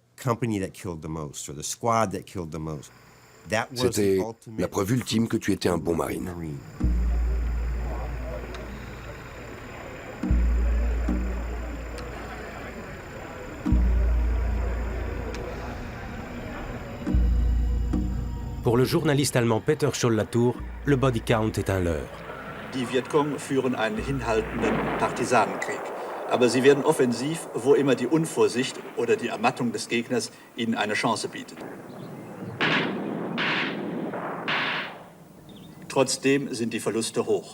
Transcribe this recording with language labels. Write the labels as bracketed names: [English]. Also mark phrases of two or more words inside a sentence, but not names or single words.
[French] C'était la preuve ultime que tu étais un bon Marine. Pour le journaliste allemand Peter Scholl-Latour, le [English] body count [French] est un leurre. [German] Die Vietcong führen einen hinhaltenden Partisanenkrieg. Aber sie werden offensiv, wo immer die Unvorsicht oder die Ermattung des Gegners ihnen eine Chance bietet. Trotzdem sind die Verluste hoch.